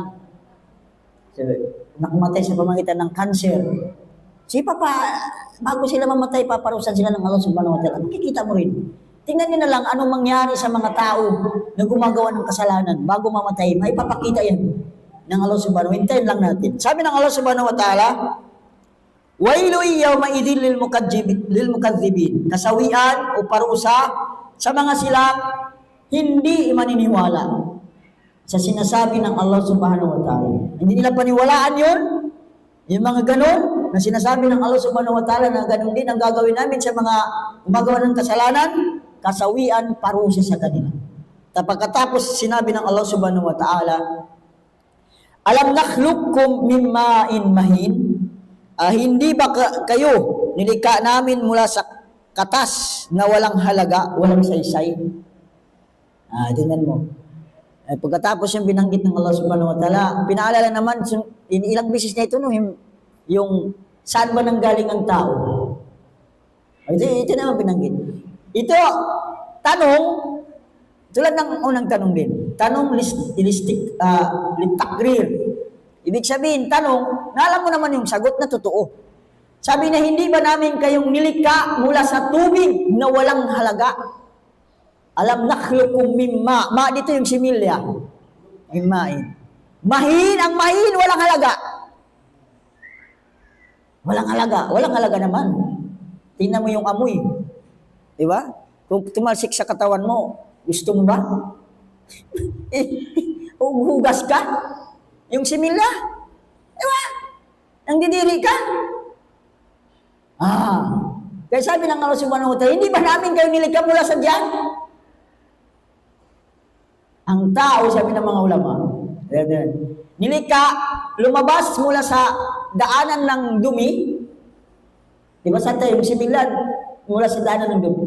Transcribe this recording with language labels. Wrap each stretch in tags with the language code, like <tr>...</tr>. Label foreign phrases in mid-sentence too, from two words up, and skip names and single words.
<tl>Nakamatay sa pamagitan ng cancer. Bago sila mamatay, paparusan sila ng Allah</tl> <ar>سبحانه وتعالى.</ar> <tl>Makikita mo rin. Tingnan niyo na lang anong mangyari sa mga tao na gumagawa ng kasalanan bago mamatay. May papakita yan ng Allah</tl> <ar>سبحانه وتعالى.</ar> <tl>Hintayin lang natin. Sabi ng</tl> <ar>Allah سبحانه وتعالى ويل يومئذ للمكذبين.</ar> <tl>Kasawian o parusa sa mga silang hindi maniniwala sa sinasabi ng Allah</tl> <ar>سبحانه وتعالى.</ar> <tl>Hindi nila paniwalaan yun. Yung mga ganon na sinasabi ng Allah</tl> <ar>سبحانه وتعالى</ar> <tl>na ganon din ang gagawin namin sa mga gumagawa ng kasalanan, kasawian, parusa sa kanila. Pagkatapos sinabi ng</tl> <ar>Allah سبحانه وتعالى ألم نخلقكم من ماء مهين,</ar> <tl>hindi ba kayo nilikha namin mula sa katas na walang halaga, walang saysay. Tingnan mo. Pagkatapos yung binanggit ng Allah</tl> <ar>سبحانه وتعالى,</ar> <tl>pinaalala naman, ilang beses na ito, no, yung saan ba nanggaling ang tao? Ito naman binanggit. Ito, tanong, tulad ng unang tanong din, tanong litakrir. Ibig sabihin, tanong, na alam mo naman yung sagot na totoo. Sabi na, hindi ba namin kayong nilikha mula sa tubig na walang halaga?</tl> <ar>ألم نخلقكم مما.</ar> <tl>Ma dito yung similya. Mimmain. Mahin, ang mahin, walang halaga. Walang halaga. Walang halaga naman. Tingnan mo yung amoy. Diba? Kung tumalsik sa katawan mo, gusto mo ba? Hugas ka? Yung similya? Diba? Nang didiri ka? Kaya sabi ng Allah</tl> <ar>سبحانه وتعالى,</ar> <tl>hindi ba namin kayo nilikha mula sa diyan? Ang tao, sabi ng mga ulama, nilikha, lumabas mula sa daanan ng dumi. Diba sa tayo, yung sibilan, mula sa daanan ng dumi.</tl>